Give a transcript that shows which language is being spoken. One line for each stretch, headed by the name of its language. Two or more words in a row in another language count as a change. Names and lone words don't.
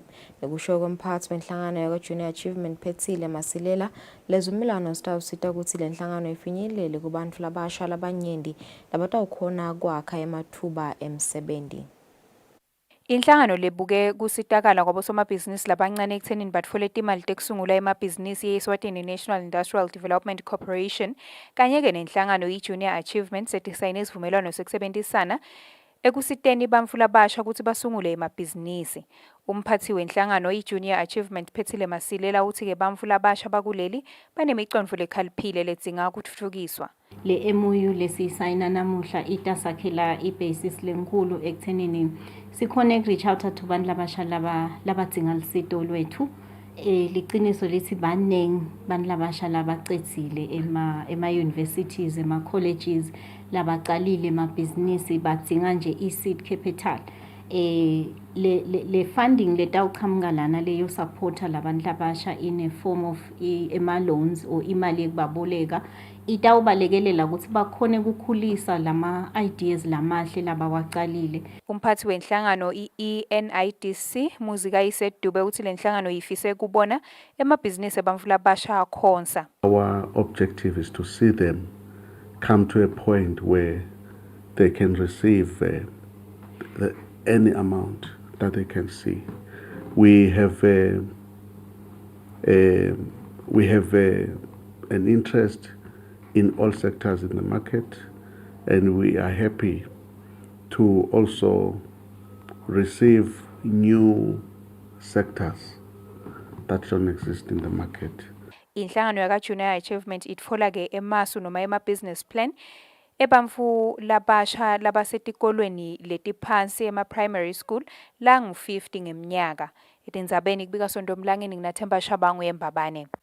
Swati: Nekusho kwemphatsi wenhlangano yaka-Junior Achievement Phethile Masilela, lezivumelwano sitawusita kutsi le nhlangano ifinyelele kubantfu labasha labanyenti labatawukhona kwakha ematfuba emsebenti. Inhlangano lebuke kusitakala kwabosomabhizinisi labancane ekuthenini batfole timali tekusungula emabhizinisi ye-Eswatini National Industrial Development Corporation kanye-ke nenhlangano i-Junior Achievement setisayine isivumelwano sekusebenzisana ekusiteni bantfu labasha ukuthi basungule emabhizinisi. Umphathi wenhlangano i-Junior Achievement Phethile Masilela uthi-ke bantfu labasha bakuleli banemicondvo lekhaliphile ledzinga kutfutfukiswa. Le MOU lesiyisayina namuhla itasakhela ibasis lenkulu ekuthenini sikhona
English: reach out to
Swati: bantu labasha labadzinga lusito lwethu. Liciniso lithi banengi bantu labasha labacedzile ema-universities, ema-colleges, labacalile emabhizinisi badzinga nje i-
English: seed capital.
Swati: Le funding letawuchamuka lana leyo supporta labantu labasha
English: in a form of ema-loans or
Swati: imali yekubaboleka itawubalekelela ukuthi bakhone kukhulisa lama-ideas lamahle labawacalile. Umphathi wenhlangano i-ENIDC Muzika Isedube uthi le nhlangano yifise kubona emabhizinisi ebantfu labasha akhonsa.
English: Our objective is to see them come to a point where they can receive any amount that they can see. We have an interest in all sectors in the market, and we are happy to also receive new sectors that don't exist in the market.
Swati: Inhlangano yaka-Junior Achievement itfola-ke emasu noma ema-
English: business plan
Swati: ebantfu labasha labasetikolweni letiphansi ema-
English: primary school
Swati: langu-50 ngeminyaka. Etindzabeni kubika Sondomlangeni nginaThemba Shabangu eMbabane.